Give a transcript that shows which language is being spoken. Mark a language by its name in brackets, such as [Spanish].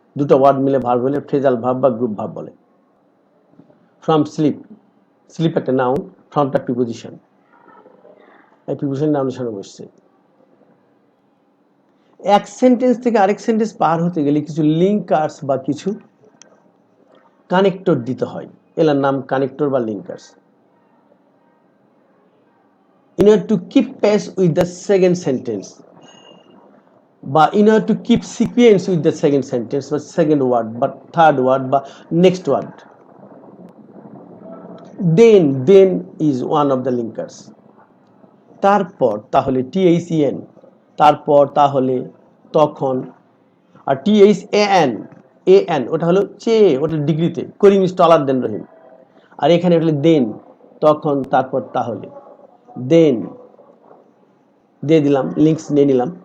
[Bangla] দুটো ওয়ার্ড মিলে ভার্ব হলে ফ্রেজাল ভার্ব বা গ্রুপ ভার্ব বলে। ফ্রম স্লিপ, স্লিপ একটা নাউন, ফ্রমটা প্রিপোজিশন, এই প্রিপোজিশন নাউনের সামনে বসছে। এক সেন্টেন্স থেকে আরেক সেন্টেন্স পার হতে গেলে কিছু লিঙ্কার্স বা কিছু কানেক্টর দিতে হয়, এলার নাম কানেক্টর বা linkers. [English] In order to keep pace with the second sentence, বা in order to keep sequence with the second sentence বা second word বা third word বা next word, then is one of the linkers. [Bangla] তারপর তাহলে THEN, তারপর তাহলে তখন, আর THAN ওটা হলো চেয়ে, ওটা ডিগ্রিতে, করিম ইজ টলার দেন রহিম, আর এখানে হলো দেন, তখন তারপর তাহলে, দেন দিয়ে দিলাম, লিঙ্কস নিয়ে নিলাম।